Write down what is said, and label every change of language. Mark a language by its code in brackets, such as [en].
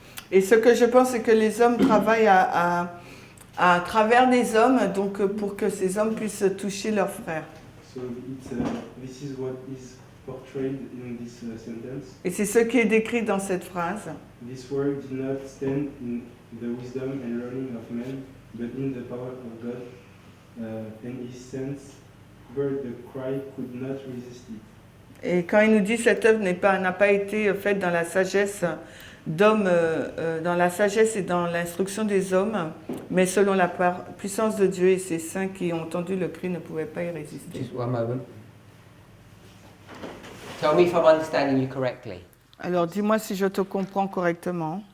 [fr] Et ce que je pense, c'est que les hommes travaillent à travers des hommes, donc pour que ces hommes puissent toucher leurs frères. [en] So this is what is portrayed in this sentence. [fr] Et c'est ce qui est décrit dans cette phrase. [en] This word did not stand in the wisdom and learning of men, but in the power of God. And his sense, where the cry could not resist it. [fr] Et quand il nous dit cette œuvre n'a pas été faite dans la sagesse d'hommes, dans la sagesse et dans l'instruction des hommes, mais selon la puissance de Dieu, et ces saints qui ont entendu le cri ne pouvaient pas y résister. [en] Just one moment. Tell me if I'm understanding you correctly. [fr] Alors dis-moi si je te comprends correctement.